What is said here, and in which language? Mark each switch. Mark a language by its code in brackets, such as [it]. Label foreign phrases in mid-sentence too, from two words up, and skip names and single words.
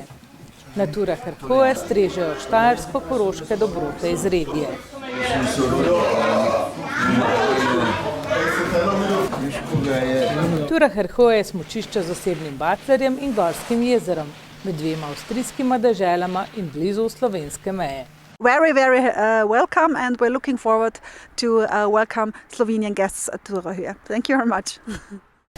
[sl] Natura Hrhöje strežejo štajersko-koroške dobrote iz regije. Tura Hrhöje je smučišče z osebnim batlerjem in gorskim jezerom, med dvema avstrijskima deželama in blizu slovenske meje. [en] Very, very welcome, and we're looking forward to welcome Slovenian guests at Tura Hrhöje. Thank you very much.